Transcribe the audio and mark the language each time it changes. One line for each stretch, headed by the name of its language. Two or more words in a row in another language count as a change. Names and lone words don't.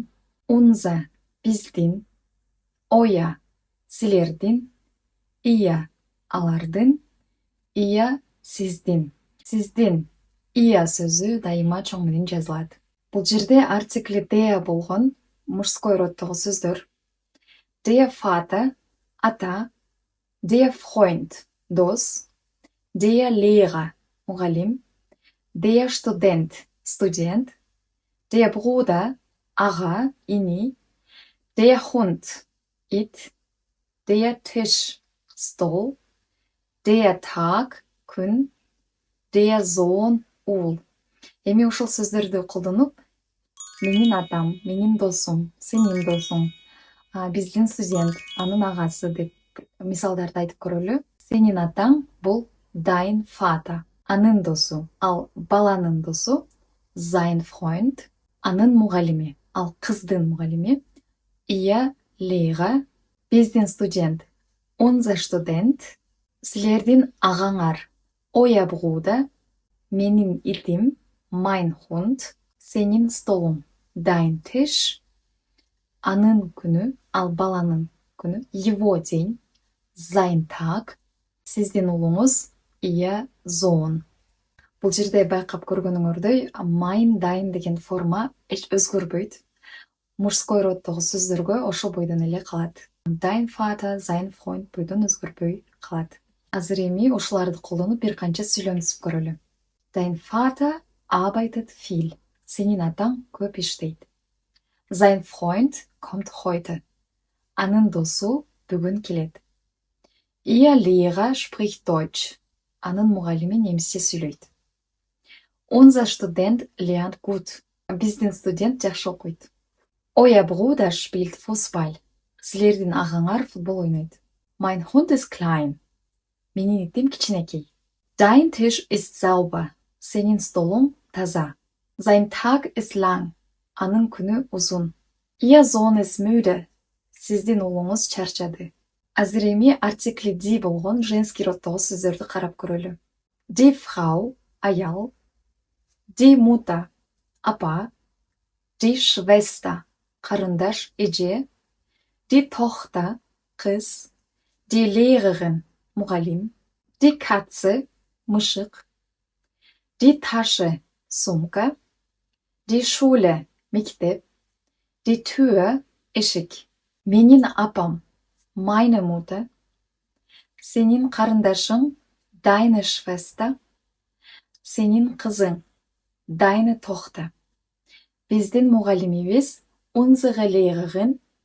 Kyrgyz: Unser, биздин. Euer, силердин. Ihr, алардын. Ihr, сиздин. Сиздин, ihr сөзү дайыма чоң менен жазылат. Бул жерде артикли der болгон мужской роддогу сөздөр.
German: Der Vater, ата. Der Freund, дос. Der Lehrer, мугалим. Der Student, студент. Der Bruder, ага, ини. Der Hund, ит. Der Tisch, стол. Der Tag, күн. Der Sohn,
Kyrgyz: уул. Эми ушул сөздөрдү колдонуп, менин атам, менин досум, сенин досуң, биздин студент, анын агасы деп мисалдарды айтып көрөлү. Сенин атаң бул
German: dein Vater,
Kyrgyz: анын досу, ал баланын досу
German: sein Freund,
Kyrgyz: анын мугалими, ал кыздын мугалими
German: ihr Lehrer,
Kyrgyz: биздин студент
German: unser Student,
Kyrgyz: силердин агаңар
German: euer Bruder,
Kyrgyz: менин итим
German: mein Hund,
Kyrgyz: сенин столуң
German: dein Tisch,
Kyrgyz: анын күнү, ал баланын күнү
Russian: его день,
German: sein Tag,
Kyrgyz: сиздин уулуңуз
German: ihr Sohn.
Kyrgyz: Бул жерде байкап көргөнүңөрдөй
German: mein, dein
Kyrgyz: деген форма эч өзгөрбөйт. Мужской роддогу сөздөргө ошол бойдон эле калат.
German: Dein Vater, sein Freund
Kyrgyz: бойдон өзгөрбөй калат. Азыр эми ушуларды колдонуп бир канча сүйлөм түзүп көрөлү.
German: Dein Vater arbeitet viel.
Kyrgyz: Сенин атаң көп иштейт.
German: Sein Freund kommt heute.
Kyrgyz: Анын досу бүгүн келет.
German: Ihr Lehrer spricht Deutsch.
Kyrgyz: Анын мугалими немисче сүйлөйт.
German: Unser Student lernt gut.
Kyrgyz: Биздин студент жакшы окуйт.
German: Euer Bruder spielt Fußball.
Kyrgyz: Силердин агаңар футбол ойнойт.
German: Mein Hund ist klein.
Kyrgyz: Менин итим кичинекей.
German: Dein Tisch ist sauber.
Kyrgyz: Сенин столуң таза.
German: Sein Tag ist lang.
Kyrgyz: Анын күнү узун.
German: Ihr Sohn ist müde.
Kyrgyz: Сиздин уулуңуз чарчады. Азыр эми артикли die болгон женский роддогу сөздөрдү карап көрөлү.
German: Die Frau, аял. Die Mutter, апа. Die Schwester,
Kyrgyz: карындаш, эже.
German: Die Tochter, кыз. Die Lehrerin, мугалим. Die Katze, мышык. Die Tasche, сумка. Die Schule, мектеп. Die Tür,
Kyrgyz: эшик. Менин апам,
German: meine Mutter.
Kyrgyz: Сенин карындашың,
German: deine Schwester.
Kyrgyz: Сенин кызың,
German: deine Tochter.
Kyrgyz: Биздин мугалимибиз
German: unsere Lehrerin.